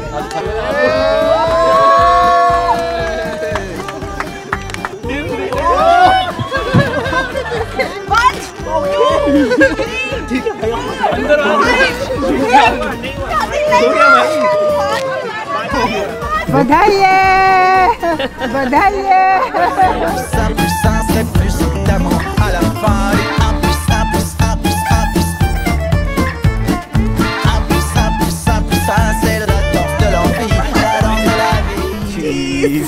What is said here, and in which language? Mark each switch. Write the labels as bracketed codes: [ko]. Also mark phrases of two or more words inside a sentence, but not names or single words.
[hi] ठीक है भाई, अंदर आओ. बधाई बधाई. [fr] C'est plus d'amour à la fin. Un plus un plus un plus un plus un plus un plus un plus un, c'est la danse de l'envie, la danse de la vie. [en] Jeez.